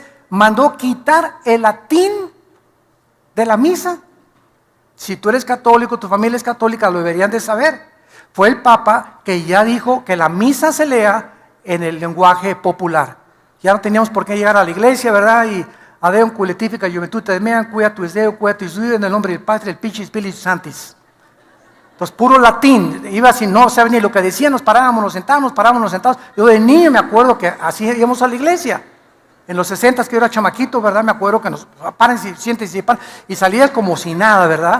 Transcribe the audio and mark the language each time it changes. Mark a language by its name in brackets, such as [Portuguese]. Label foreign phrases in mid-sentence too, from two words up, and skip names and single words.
[Spanish] Mandó quitar el latín de la misa. Si tú eres católico, tu familia es católica, lo deberían de saber. Fue el Papa que ya dijo que la misa se lea en el lenguaje popular. Ya no teníamos por qué llegar a la iglesia, ¿verdad? [Latin] Y Adeum culetifica juventud meam, quia tu Deo, quia tu Deo, [Spanish] en el nombre del Padre, del Pichis, [Latin] Spiritus Sanctis. [Spanish] Pues puro latín, iba así, no sabes ni lo que decía, nos parábamos, nos sentados. Yo de niño me acuerdo que así íbamos a la iglesia. En los 60 que yo era chamaquito, ¿verdad? Me acuerdo que nos párense, siéntense, y salías como si nada, ¿verdad?